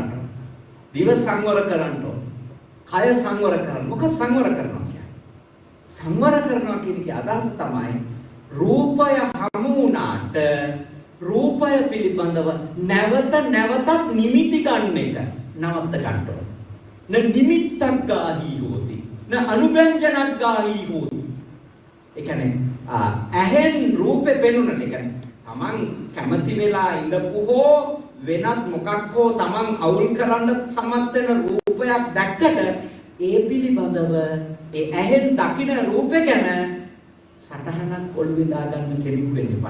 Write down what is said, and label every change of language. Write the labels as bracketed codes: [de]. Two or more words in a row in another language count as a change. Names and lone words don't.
[si] දිව සංවර කරන්න. කය සංවර කරන්න. මොකද සංවර කරනවා කියන්නේ? සංවර කරනවා කියන එකේ අදහස තමයි රූපය හමු වුණාට රූපය පිළිබඳව නැවත නැවතත් නිමිති ගන්න එක නවත්ත ගන්න ඕන. [pi] න නිමිත්තක් ගාහි හොති. න අනුභංජනක් ගාහි හොති. [si] ඒ කියන්නේ ඇහෙන් රූපේ පෙනුනට ඒ කියන්නේ තමන් කැමති වෙලා ඉඳපු හෝ වෙනත් මොකක් හෝ තමන් අවුල් කරන්න සමත් වෙන රූපයක් දැක්කට ඒ පිළිබඳව ඒ ඇහෙන් දකින රූපේ ගැන සටහනක් ඔළුවේ දාගන්න කෙනෙක් වෙන්න එපා.